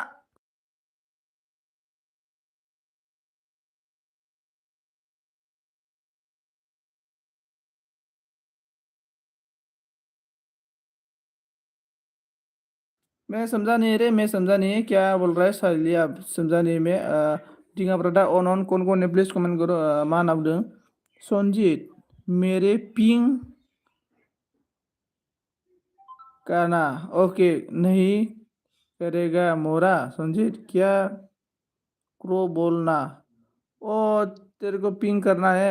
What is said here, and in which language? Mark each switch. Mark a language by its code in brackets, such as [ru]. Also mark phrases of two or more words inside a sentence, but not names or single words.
[hi] मैं समझा नहीं क्या बोल रहा है साइली, आप समझा नहीं मैं। टिंगा ब्रदा ऑन ऑन कौन कौन है प्लीज कमेंट करो। [brx] मा नाम बुंदों? [hi] संजीत मेरे पिंग करना ओके नहीं करेगा मोरा। संजीत क्या क्रो बोलना? ओ, तेरे को पिंग करना है?